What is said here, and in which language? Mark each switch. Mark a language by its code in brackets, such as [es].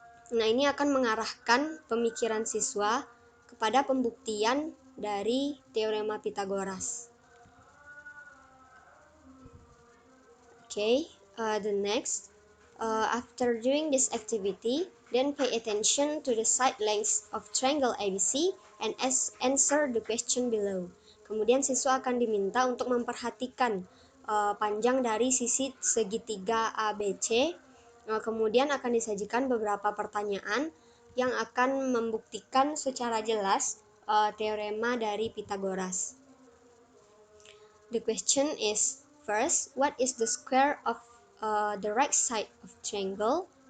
[id] Nah, ini akan mengarahkan pemikiran siswa kepada pembuktian dari teorema Pythagoras. [en] Okay, the next, after doing this activity, then pay attention to the side lengths of triangle ABC and answer the question below. [id] Kemudian siswa akan diminta untuk memperhatikan panjang dari sisi segitiga ABC. Kemudian akan disajikan beberapa pertanyaan yang akan membuktikan secara jelas teorema dari Pythagoras. [en] The question is, first, what is the square of the right side of triangle?